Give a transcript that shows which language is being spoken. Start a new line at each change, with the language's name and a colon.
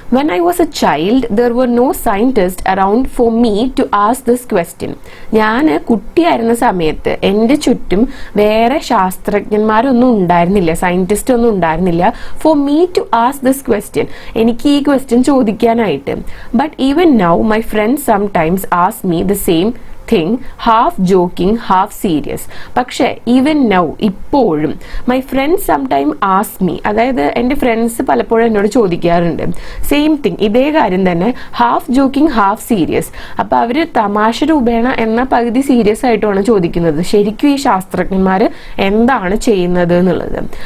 English: When I was a child there were no scientist around for me to ask this question.
Malayalam: ഞാൻ കുട്ടിയായിരുന്ന സമയത്ത് എൻ്റെ ചുറ്റും വേറെ ശാസ്ത്രജ്ഞന്മാരൊന്നും ഉണ്ടായിരുന്നില്ല, സയന്റിസ്റ്റ് ഒന്നും ഉണ്ടായിരുന്നില്ല
English: for me to ask this question,
Malayalam: എനിക്ക് ഈ question ചോദിക്കാനായിട്ട്.
English: But even now my friends sometimes ask me the same thing, half joking, half serious.
Malayalam: പക്ഷെ
English: even now,
Malayalam: ഇപ്പോഴും
English: my friends sometime ask me,
Malayalam: അതായത് എൻ്റെ ഫ്രണ്ട്സ് പലപ്പോഴും എന്നോട് ചോദിക്കാറുണ്ട്
English: same thing,
Malayalam: ഇതേ കാര്യം തന്നെ,
English: Half joking half serious.
Malayalam: അപ്പോൾ അവർ തമാശ രൂപേണ എന്ന പകുതി സീരിയസ് ആയിട്ടുമാണ് ചോദിക്കുന്നത് ശരിക്കും ഈ ശാസ്ത്രജ്ഞന്മാർ എന്താണ് ചെയ്യുന്നത് എന്നുള്ളത്.